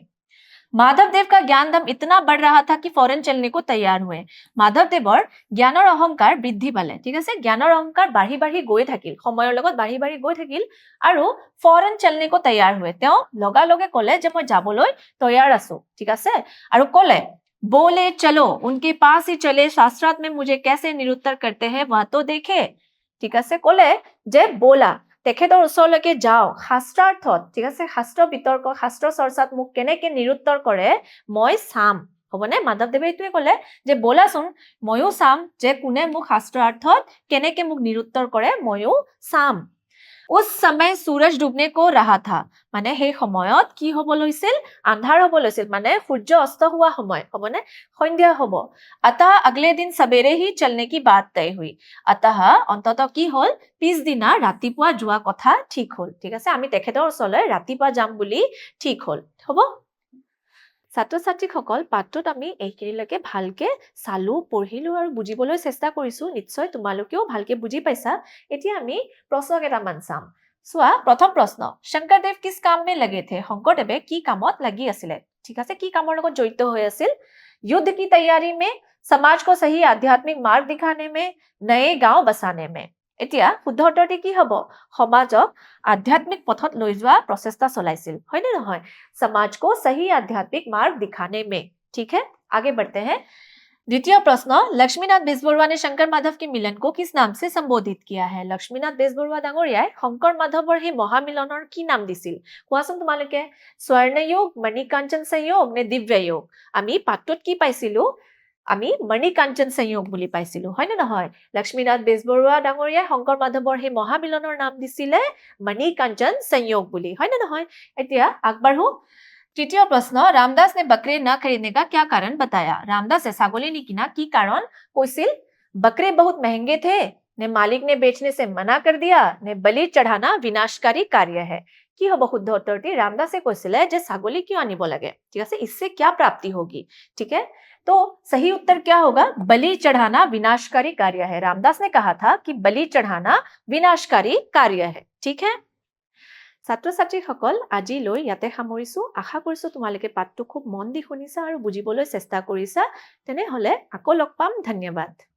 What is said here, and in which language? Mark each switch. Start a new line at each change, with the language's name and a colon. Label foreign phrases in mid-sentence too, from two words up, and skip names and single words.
Hindi: माधवदेव का ज्ञान दम इतना बढ़ रहा था कि फौरन चलने को तैयार हुए
Assamese: माधवदेवर ज्ञाনৰ অহংকাৰ বৃদ্ধি পালে ঠিক আছে জ্ঞানৰ অহংকাৰ বাঢ়ি বাঢ়ি গৈ থাকিল সময়ৰ লগত বাঢ়ি বাঢ়ি গৈ থাকিল আৰু
Hindi: फौरन चलने को तैयार हुए
Assamese: তেওঁ লগালগে ক'লে যে মই যাবলৈ তৈয়াৰ আছো ঠিক আছে আৰু ক'লে
Hindi: बोले चलो उनके पास ही चले शास्त्रार्थ में मुझे कैसे निरुत्तर करते हैं वह तो देखे
Assamese: ঠিক আছে ক'লে যে बोला তেখেতৰ ওচৰলৈকে যাও শাস্ত্ৰাৰ্থত ঠিক আছে শাস্ত্ৰ বিতৰ্ক শাস্ত্ৰ চৰ্চাত মোক কেনেকে নিৰুত্তৰ কৰে মই চাম হ'বনে মাধৱদেৱে এইটোৱে ক'লে যে বলাচোন ময়ো চাম যে কোনে মোক শাস্ত্ৰাৰ্থত কেনেকে মোক নিৰুত্তৰ কৰে ময়ো চাম
Hindi: उस समय सूरज डूबने को रहा था
Assamese: মানে সেই সময়ত কি হ'ব লৈছিল আন্ধাৰ হ'ব লৈছিল মানে সূৰ্য অস্ত হোৱা সময় হ'বনে সন্ধিয়া হ'ব
Hindi: अतः अगले दिन सवेरे ही चलने की बात तय हुई अतः
Assamese: অন্তত কি হ'ল পিছদিনা ৰাতিপুৱা যোৱা কথা ঠিক হ'ল ঠিক আছে আমি তেখেতৰ ওচৰলৈ ৰাতিপুৱা যাম বুলি ঠিক হ'ল হ'ব ছাত্ৰ ছাত্ৰীসকল পাঠটোত আমি এইখিনিলৈকে ভালকে চালো পঢ়িলো আৰু বুজিবলৈ চেষ্টা কৰিছো নিশ্চয় তোমালোকেও ভালকে বুজি পাইছা এতিয়া আমি প্ৰশ্ন কেইটামান চাম চোৱা প্ৰথম প্ৰশ্ন শংকৰদেৱ
Hindi: किस काम में लगे थे
Assamese: শংকৰদেৱে কি কামত লাগি আছিলে ঠিক আছে কি কামৰ লগত জড়িত হৈ আছিল
Hindi: युद्ध की तैयारी में समाज को सही आध्यात्मिक मार्ग दिखाने में नए गांव बसाने में
Assamese: এতিয়া শুদ্ধ উত্তৰটি কি হ'ব সমাজক আধ্যাত্মিক পথত লৈ যোৱা প্ৰচেষ্টা চলাইছিল হয় নে নহয়
Hindi: समाज को सही आध्यात्मिक मार्ग दिखाने में ठीक है आगे बढ़ते हैं द्वितीय प्रश्न लक्ष्मीनाथ बेजबरुआ ने शंकर माधव के मिलन को किस नाम से संबोधित किया है लक्ष्मीनाथ बेजबरुआ
Assamese: डांगरियाই শংকৰ মাধৱৰ সেই মহামিলনৰ কি নাম দিছিল কোৱাচোন তোমালোকে স্বৰ্ণয়োগ মণিকাঞ্চন সংযোগ নে দিব্যয়োগ আমি পাঠটোত কি পাইছিলো আমি মণিকাঞ্চন সংযোগ বুলি পাইছিলো হয় নে নহয় লক্ষ্মীনাথ বেজবৰুৱা ডাঙৰীয়াই শংকৰ মাধৱৰ সেই মহামিলনৰ নাম দিছিলে মণিকাঞ্চন সংযোগ বুলি হয় নে নহয় এতিয়া আগবাঢ়ো তৃতীয় প্ৰশ্ন
Hindi: रामदास ने बकरे न खरीदने का क्या कारण बताया रामदास
Assamese: ছাগলী নিকিনা কি কাৰণ কৈছিল
Hindi: बकरे बहुत महंगे थे ने मालिक ने बेचने से मना कर दिया ने बलि चढ़ाना विनाशकारी कार्य है
Assamese: কি হ'ব শুদ্ধ উত্তৰটি रामदासे কৈছিলে যে ছাগলী কিয় আনিব লাগে ঠিক আছে
Hindi: इससे क्या प्राप्ति होगी ठीक है तो सही उत्तर क्या होगा बलि चढ़ाना विनाशकारी कार्य है रामदास ने कहा था कि बलि चढ़ाना विनाशकारी कार्य है ठीक है
Assamese: ছাত্ৰ ছাত্ৰীসকল আজিলৈ ইয়াতে সামৰিছো আশা কৰিছো তোমালোকে পাঠটো খুব মন দি শুনিছা আৰু বুজিবলৈ চেষ্টা কৰিছা তেনেহলে আকৌ লগ পাম ধন্যবাদ